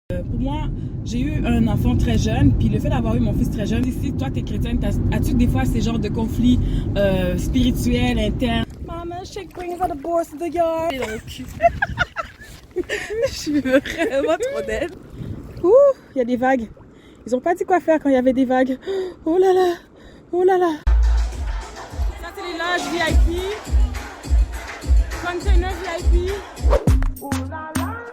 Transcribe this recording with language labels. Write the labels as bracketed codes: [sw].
[fr] pour moi, j'ai eu un enfant très jeune, puis le fait d'avoir eu mon fils très jeune, si toi t'es chrétienne, as-tu des fois ces genres de conflits spirituels, internes? [en] Mama, shake brings out the boss of the yard. [fr] Je suis vraiment trop dead. Ouh, il y a des vagues. Ils ont pas dit quoi faire quand il y avait des vagues. Oh là là, oh là là. Ça c'est les loges VIP. Container VIP. Oh là là.